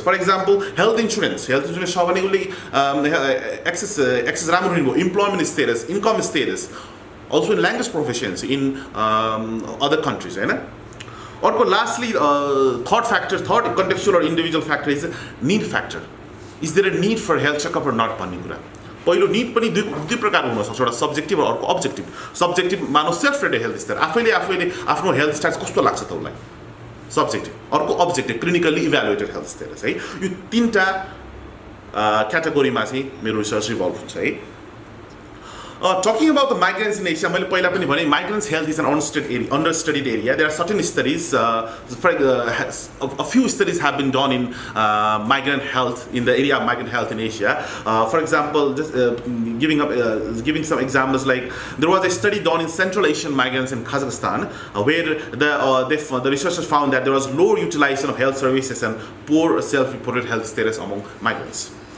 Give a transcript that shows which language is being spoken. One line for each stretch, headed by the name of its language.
English: For example, health insurance
Nepali: छ भने उसले
English: access राम्रो
Nepali: हुने भयो,
English: employment status, income status, also in language proficiency in other countries, हैन.
Nepali: अर्को
English: lastly third contextual or individual factor is need factor. Is there a need for health checkup or not
Nepali: भन्ने कुरा. पहिलो need पनि दुई प्रकारको हुन सक्छ, एउटा सब्जेक्टिभ र अर्को अब्जेक्टिभ. सब्जेक्टिभ मानो
English: self rated health status,
Nepali: आफैले आफ्नो हेल्थ स्टेटस कस्तो लाग्छ त उसलाई, सब्जेक्टिभ. अर्को objective,
English: clinically evaluated health status,
Nepali: है. यो तीनटा क्याटेगोरीमा चाहिँ मेरो रिसर्च रिभल्भ हुन्छ, है.
English: Talking about the migrants in Asia,
Nepali: मैले पहिला पनि भने
English: migrants health is an understudied area. There are certain studies, a few studies have been done in migrant health, in the area of migrant health in Asia. For example, just giving some examples, like there was a study done in Central Asian migrants in Kazakhstan, where the researchers found that there was low utilization of health services and poor self-reported health status among migrants.